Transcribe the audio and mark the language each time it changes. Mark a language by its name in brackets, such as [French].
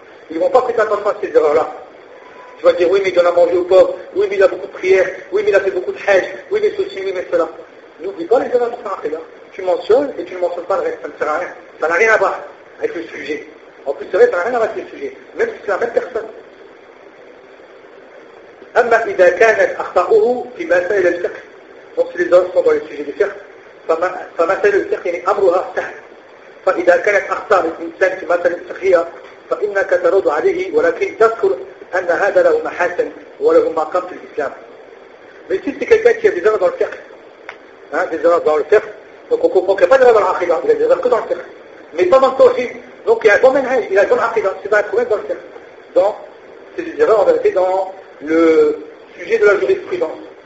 [French] Ils ne vont pas prêter attention à ces erreurs-là. Tu vas dire, oui, mais il en a mangé au pauvre, oui, mais il a beaucoup de prières, oui, mais il a fait beaucoup de hajj, oui, mais ceci, oui, mais cela. N'oublie pas les erreurs qu'il a fait là. Tu mentionnes et tu ne mentionnes pas le reste, ça ne sert à rien. Ça n'a rien à voir avec le sujet. En plus, c'est vrai, ça n'a rien à voir avec le sujet. Même si c'est la même personne. [Arabic] أما إذا كانت أخطاؤه في مسائل الفقه. [French] Donc si les erreurs sont dans les sujets du fiqh, [Arabic] فمسائل الفقه يعني أمرها سهل. فإذا كانت أخطاء الإنسان في مسائل الفقه فإنك ترد عليه ولكن تذكر أن هذا له محاسن وله مقام في الإسلام. [French] Mais si c'est quelqu'un qui a des erreurs dans le fiqh, des erreurs dans le fiqh, donc on comprend qu'il n'y a pas d'erreur dans l'aqida, il y a des erreurs que dans le fiqh. Mais pas dans le tawhid. Donc il y a un bon manhaj, il y a une bonne aqida, c'est pas un problème dans le fiqh. Donc c'est des erreurs en vérité dans le sujet de la jurisprudence.